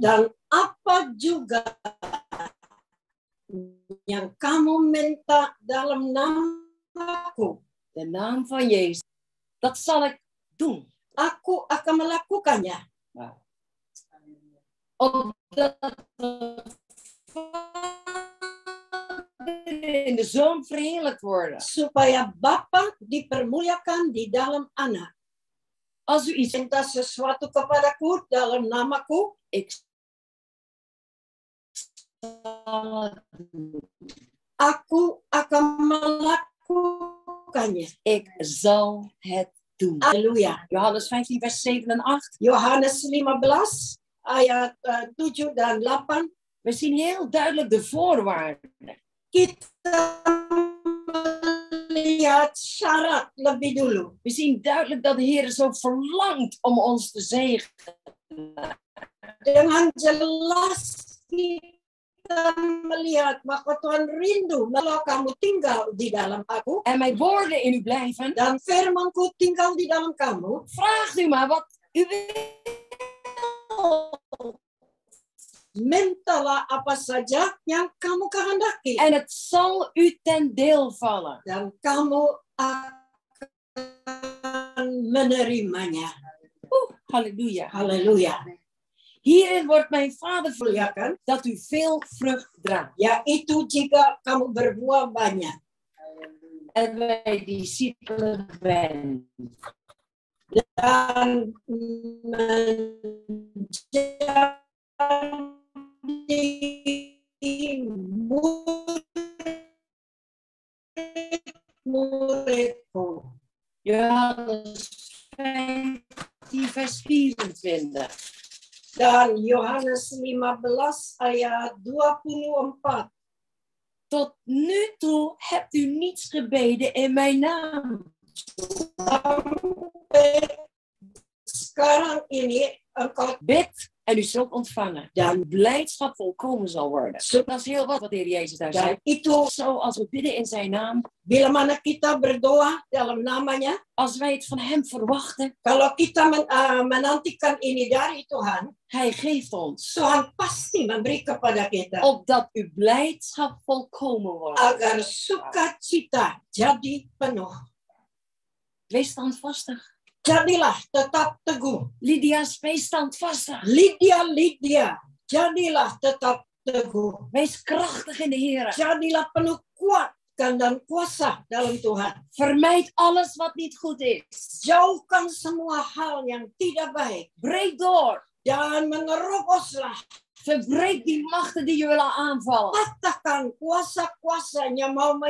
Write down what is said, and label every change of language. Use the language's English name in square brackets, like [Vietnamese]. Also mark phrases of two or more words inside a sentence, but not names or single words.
[Indonesian] Dan apa juga yang kamu minta dalam namaku, [Dutch] De naam van Jezus. Dat zal ik doen. [Indonesian] aku akan melakukannya. [Dutch] Opdat de in de Zoon verheerlijkt worden. [Indonesian] Supaya Bapa dipermuliakan di dalam anak. [Dutch] Als u iets [Indonesian] Minta sesuatu kepadaku dalam namaku, [Dutch] ik zal het doen. [Indonesian] aku akan melakukannya. [Dutch] Ik zal het doen. [Indonesian] Haleluya. [Dutch] Johannes 15 vers 7 en 8. [Indonesian] Yohanes 15 ayat 7 dan 8. [Dutch] We zien heel duidelijk de voorwaarden. [Indonesian] Kita melihat syarat lebih dulu. [Dutch] We zien duidelijk dat de Heer zo verlangt om ons te zegenen. [Indonesian] Dengan jelas kita melihat bahwa Tuhan rindu kalau kamu tinggal di dalam aku [Dutch] En mijn woorden in u blijven. [Indonesian] dan firmanku tinggal di dalam kamu. [Dutch] Vraagt u maar wat u wil. [Indonesian] Mintalah apa saja yang kamu kehendaki [Dutch] En het zal u ten deel vallen. [Indonesian] dan kamu akan menerimanya. [Dutch] Halleluja. [Indonesian] Haleluya. [Dutch] Hierin wordt mijn vader [Indonesian] Ya kan? [Dutch] dat u veel vrucht draagt. [Indonesian] Yaitu jika kamu berbuah banyak [Dutch] En wij discipelen zijn. [Indonesian] dan menjadi murid-muridku. [Dutch] Johannes 15 vers 24. [Indonesian] Dan Yohanes 15 ayat 24. [Dutch] Tot nu toe hebt u niets gebeden in mijn naam. [Indonesian] Sekarang ini engkau [Dutch] Bid en u zult ontvangen. Dan blijdschap volkomen zal worden. Dat is heel wat de Heer Jezus daar [Indonesian] dan [Dutch] zei. [Indonesian] itu [Dutch] Zo als we bidden in zijn naam. [Indonesian] bila mana kita berdoa dalam namanya, [Dutch] Als wij het van hem verwachten. [Indonesian] kalau kita menantikan ini dari Tuhan, [Dutch] Hij geeft ons. [Indonesian] Tuhan pasti memberi kepada kita [Dutch] Opdat uw blijdschap volkomen wordt. [Indonesian] agar sukacita jadi penuh. [Dutch] Wees standvastig. [Indonesian] Jadilah tetap teguh. [Dutch] Lydia, wees standvastig. [Indonesian] Lydia, jadilah tetap teguh. [Dutch] Wees krachtig in de Heer. [Indonesian] Jadilah penuh kuat dan kuasa dalam Tuhan. [Dutch] Vermijd alles wat niet goed is. [Indonesian] Jauhkan semua hal yang tidak baik. [Dutch] Breek door. [Indonesian] Dan meneroboslah. [Dutch] Verbreek die machten die je willen aanvallen. [Indonesian] Patahkan kuasa-kuasanya mau